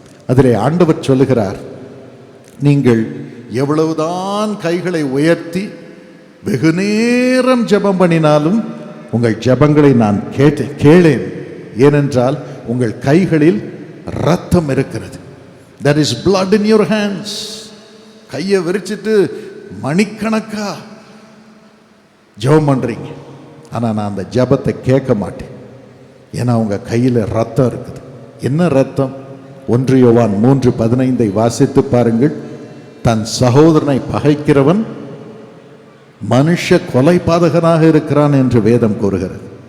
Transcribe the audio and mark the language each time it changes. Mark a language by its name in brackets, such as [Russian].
[Tamil] அதிலே ஆண்டவர் சொல்லுகிறார், நீங்கள் எவ்வளவுதான் கைகளை உயர்த்தி வெகு நேரம் ஜெபம் பண்ணினாலும் உங்கள் ஜெபங்களை நான் கேளேன். ஏனென்றால் உங்கள் கைகளில் ரத்தம் இருக்கிறது. [English] There is blood in your hands. [Tamil] கையை விரிச்சிட்டு மணிக்கணக்கா ஜெபம் பண்றீங்க, ஆனா நான் அந்த ஜெபத்தை கேட்க மாட்டேன். ஏன்னா உங்க கையில ரத்தம் இருக்குது. என்ன ரத்தம்? 1 யோவான் 3:15 வாசித்து பாருங்கள். தன் சகோதரனை பகைக்கிறவன் மனுஷ கொலை பாதகனாக இருக்கிறான் என்று வேதம் கூறுகிறது.